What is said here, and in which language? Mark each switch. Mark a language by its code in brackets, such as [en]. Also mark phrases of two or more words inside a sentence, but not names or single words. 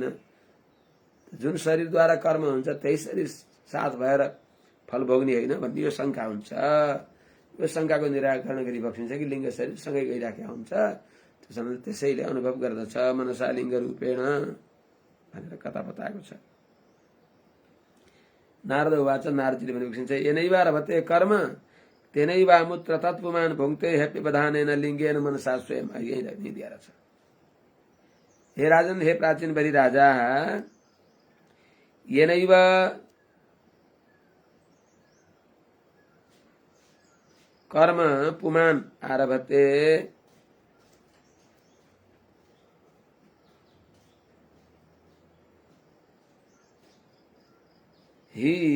[ne] जुन शरीरद्वारा कर्म हुन्छ त्यही शरीर साथ भएर फल भोग्ने होइन भन्ने यो शङ्का हुन्छ। यो शङ्काको निराकरण गरी बक्सिन्छ कि लिङ्ग शरीर सँगै गइराखेका हुन्छ। त्यसैले अनुभव गर्दछ [sa] मनसा लिङ्ग रूपेण [ne] भनेर कथा बताएको छ। [sa] नारद उवाच, [ne] नारदजीले भने बक्सिन्छ, [sa] येनैव रभते कर्म तेनैवामुत्र तत्पुमान् भुङ्क्ते ह्यप्यवधानेन लिङ्गेन मनसा स्वयं। [ne] यही दिएर छ। हे राजन, हे प्राचीन बलि राजा, [sa] येनैव कर्म पुमान् आरभते, हि